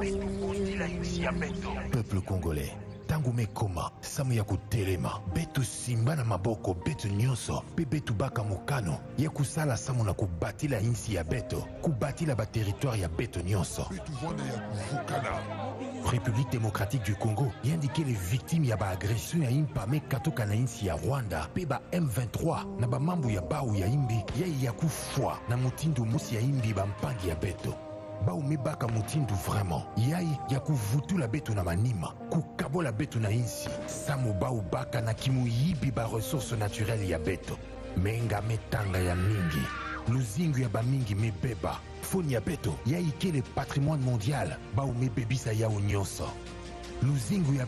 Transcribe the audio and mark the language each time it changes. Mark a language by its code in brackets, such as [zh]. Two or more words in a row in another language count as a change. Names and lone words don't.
[fr] Peuple congolais, [ktu] tangu mekoma samu ya kutelema betu simba na maboko betu nyonso pe betu baka mokano ya kusala samu na kubatila insi ya beto kubatila ba territoire ya beto nyonso betu vanda ya kuvukana [fr] République démocratique du Congo indiqué les victimes [ktu] ya ba agression ya impame katoka na insi ya Rwanda pe ba M23 na ba mambu ya bau ya imbi ya kufwa na mutindu musi ya imbi ba mpangi ya beto bau mebaka mutindu vraiment yai ya kuvutula beto na manima kukabola beto na insi samu bau baka na kimuyibi ba [fr] ressources naturelles [ktu] ya beto menga metanga ya mingi luzingu ya ba mingi mebeba foni ya beto ya ikele [fr] patrimoine mondial [ktu] bau mebebisa ya unyonso luzingu ya